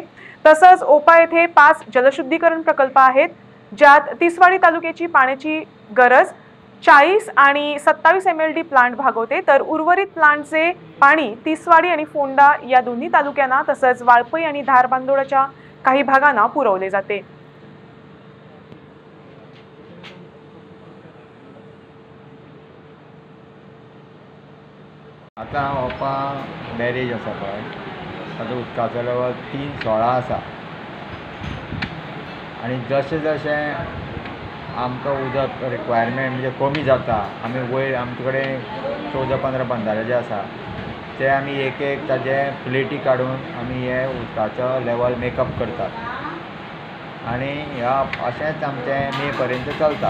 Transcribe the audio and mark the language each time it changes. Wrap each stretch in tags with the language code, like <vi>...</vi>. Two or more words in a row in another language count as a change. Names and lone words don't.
<mr>तसंच ओपा येथे 5 जलशुद्धीकरण प्रकल्प आहेत, ज्यात तिसवाडी तालुक्याची पाण्याची गरज 40 आणि 27 MLD प्लांट भागवते, तर उर्वरित प्लांटचे पाणी तिसवाडी आणि फोंडा या दोन्ही तालुक्यांना तसंच वाळपई आणि धार बांदोडाच्या काही भागांना पुरवले जाते।</mr> <kok>आता ओपा बॅरेज आसा पळय, ताजो उदकाचो लेवल 3.16 आसा आनी जशें जशें आमकां उदक रिक्वायरमेंट म्हणजे कमी जाता, आमी वयर आमचे कडेन 14-15 बंधारे जे आसा ते आमी एक एक ताजे प्लेटी काडून आमी हे उदकाचो लेवल मेकअप करतात आनी ह्या अशेंच आमचें मे पर्यंत चलता।</kok>